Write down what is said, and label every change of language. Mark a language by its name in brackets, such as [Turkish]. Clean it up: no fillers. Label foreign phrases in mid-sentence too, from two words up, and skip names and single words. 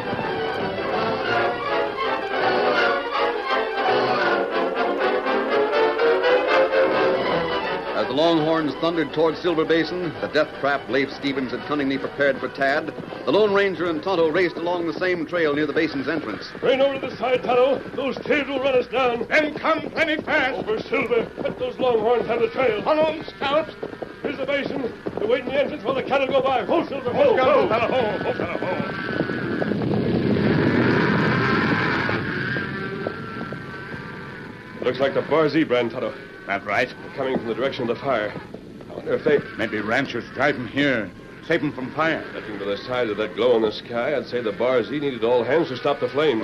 [English] As the Longhorns thundered toward Silver Basin, the death trap Leif Stevens had cunningly prepared for Tad, the Lone Ranger and Tonto raced along the same trail near the basin's entrance. Rain over to the side, Tonto. Those tails will run us down. Then come plenty fast. Over, Silver. Let those longhorns have the trail. Come on, Scout. Here's the basin. They're waiting in the entrance while the cattle go by. Ho, Silver, ho, ho. Ho, fella, ho. Looks like the Barzee brand, Tonto. That right? They're coming from the direction of the fire. I wonder if they... Maybe ranchers driving here, save them from fire. Looking to the side of that glow in the sky, I'd say the Barzee needed all hands to stop the flames.